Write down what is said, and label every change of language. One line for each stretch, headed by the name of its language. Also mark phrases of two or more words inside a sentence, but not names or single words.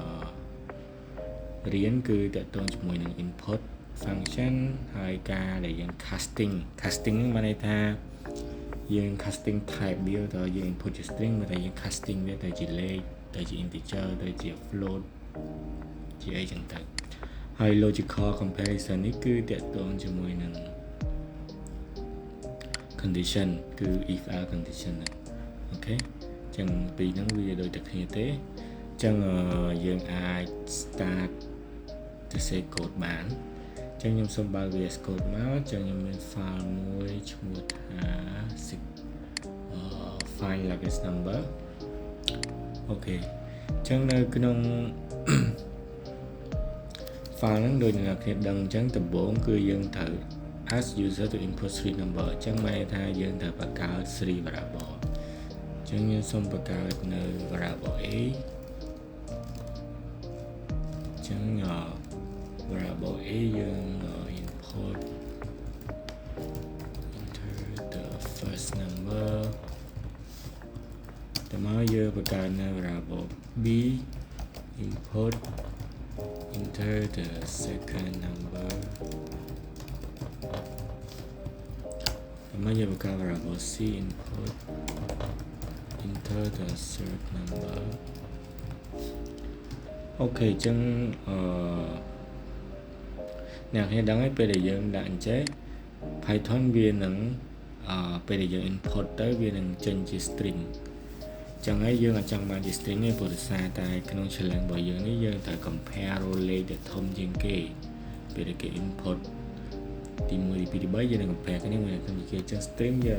Khmer: រៀនគឺតកតងជាមួយនឹង
English: input function
Khmer: ហើយការដែលយើង casting ហ្នឹងមានន័យថាយើង
English: casting type
Khmer: វាទៅយើង input ជា string មកតែយើង casting វាទៅជាលេខទៅជា integer ទៅជា float ជាអីចឹងទៅហើយ
English: logical comparison
Khmer: នេះគឺតកតងជាមួយនឹង condition គឺ
English: if else condition
Khmer: អូខេអញ្ចឹងពីរហ្នឹងវាដូចតែគ្នាទេអញ្ចឹងយើងអាច start ទៅ
English: say code
Khmer: បានអញ្ចឹងខ្ញុំសូមបើក VS Code មកអញ្ចឹងខ្ញុំមាន file មួយឈ្មោះថា
English: find largest number
Khmer: អូខេអញ្ចឹងនៅក្នុង file ហ្នឹងដូចអ្នកគ្នាដឹងអញ្ចឹងដំបូងគឺយើងត្រូវ
English: ask user to input 3 number
Khmer: អញ្ចឹងមានន័យថាយើងត្រូវបង្កើត 3 variable អញ្ចឹងយើងសូមបង្កើតនៅ variable a អញ្ចឹងvariable a យើង input
English: enter the first number
Khmer: តើមកយើងបង្កើតនៅ
English: variable b input enter the second number
Khmer: មកយើងបង្កើត
English: variable c input enter the third number
Khmer: អូខេអញ្ចឹងអ្នកគ្នាដឹងហើយពេលដែលយើងដាក់អញ្ចេះ Python វានឹងពេលដែលយើង input ទៅវានឹងចេញជា string អញ្ចឹងហើយយើងអត់ ចង់បានជា string ទេព្រោះដោយសារតែក្នុង challenge របស់យើងនេះយើងត្រូវ compare រលេខដែលធំជាងគេពេលដែលគេ input ទី1ទី2ទី3យើងនឹង compare គ្នាមួយនឹងគេអញ្ចឹង string យើង